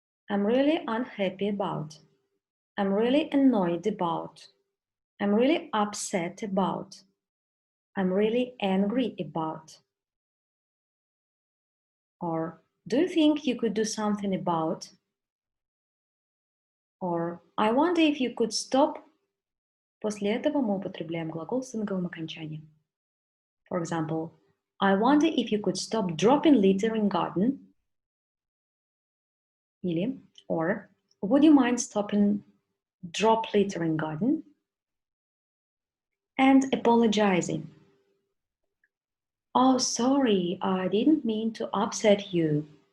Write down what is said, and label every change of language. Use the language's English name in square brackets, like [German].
[English] I'm really unhappy about. I'm really annoyed about. I'm really upset about. I'm really angry about. Or, do you think you could do something about? Or, I wonder if you could stop. [Russian] После этого мы употребляем глагол с инговым окончанием. [English] For example, I wonder if you could stop dropping litter in garden. [Russian] Или, [English] or, would you mind stopping drop litter in garden? And apologizing. Oh, sorry, I didn't mean to upset you.